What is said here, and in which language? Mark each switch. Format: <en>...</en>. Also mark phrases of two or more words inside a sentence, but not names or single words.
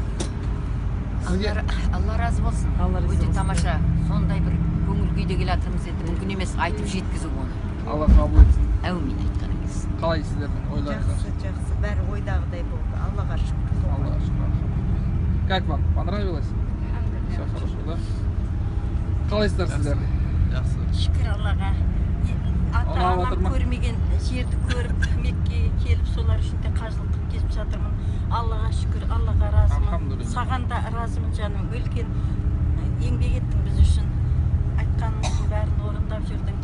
<kk>Алла разы болсын. Өте тамаша. Сондай бір көңіл күйде келатырмыз енді. Мүмкін емес айтып жеткізу оны. Алла қабыл етсін. Әумин айтқаныңыз. Қалай сіздердің ойларыңыз? Жақсы, бәрі ойдағыдай болды. Аллаға шүкір. Аллаға шүкір.</kk> <ru>Как вам? Понравилось? Все хорошо, да?</ru> <kk>Қалайсыздар сіздер? Жақсы. Шүкір Аллаға. Ата-анам көрмеген жерді көріп, Меккеге келіп, солар үшін де қажылық кезіп жатырмын. Аллаға шүкір, Аллаға разымын. Саған да разымын жаным. Үлкен еңбек еттің біз үшін. Айтқанымыздың бәрін орындап жүрдің.</kk>